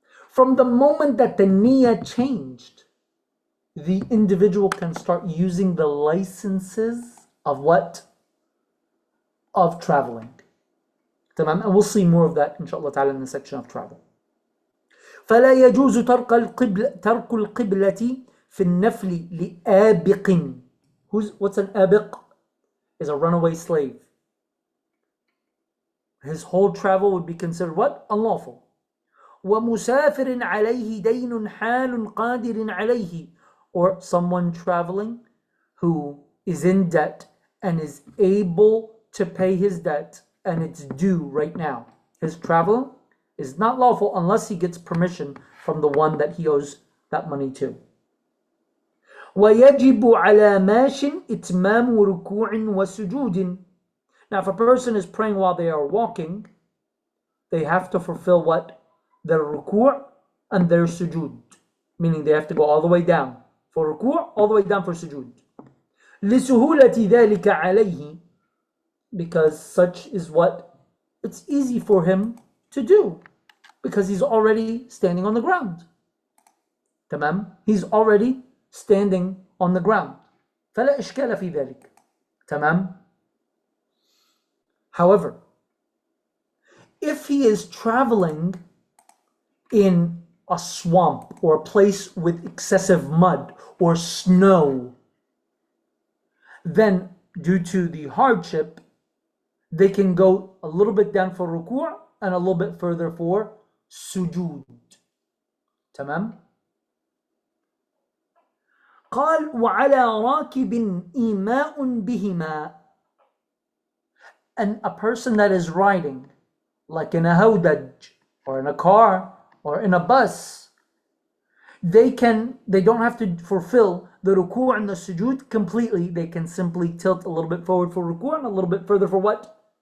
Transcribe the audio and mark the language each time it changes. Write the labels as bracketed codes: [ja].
[en] From the moment that the niyyah changed, the individual can start using the licenses of what? Of traveling. And we'll see more of that, [ar] inshallah ta'ala, [en] in the section of travel. [ar] فَلَا يَجُوزُ تَرْكُ الْقِبْلَةِ في النفل لآبق. [en] What's an abiq? Is a runaway slave. His whole travel would be considered what? Unlawful. [ar] ومسافر عليه دين حال قادر عليه. [en] Or someone traveling who is in debt and is able to pay his debt and it's due right now. His travel is not lawful unless he gets permission from the one that he owes that money to. [ar] وَيَجِبُ عَلَى مَاشٍ إِتْمَامُ رُكُوعٍ وَسُجُودٍ. [en] Now if a person is praying while they are walking, they have to fulfill what? Their ruku' and their sujood. Meaning they have to go all the way down for ruku', all the way down for sujood. [ar] لِسُهُولَةِ ذَلِكَ عَلَيْهِ. [en] Because such is what it's easy for him to do. Because he's already standing on the ground. Tamam? He's already standing on the ground. [ar] فلا إشكال في ذلك. تمام. However, [en] If he is traveling in a swamp or a place with excessive mud or snow, then due to the hardship, they can go a little bit down for ruku' and a little bit further for sujood. [ar] تمام؟ قال وعلى راكب إيماء بهما. [en] And a person that is riding, like in a hawdaj, or in a car, or in a bus, they don't have to fulfill the ruku' and the sujood completely. They can simply tilt a little bit forward for ruku' and a little bit further for what?